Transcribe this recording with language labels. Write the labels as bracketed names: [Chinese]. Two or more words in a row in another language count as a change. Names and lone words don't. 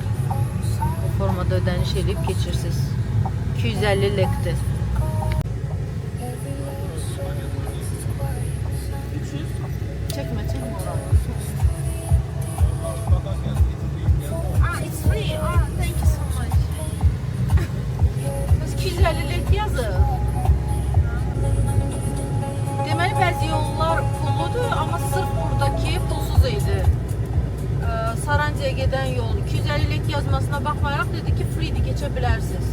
[Azerbaijani] Bu formada ödəniş edib keçirsiniz. 250 lekdir. 300. Çəkmə, çəkmə oranı. [English] It's free. Thank you so much. 250 [Azerbaijani] lek yazır. Deməli bəzi yollar pulludur, amma sırf buradakı pulsuz idi. Sarancaya gedən yol 250 lek yazmasına baxmayaraq dedi ki, free'dir, keçə bilərsiniz.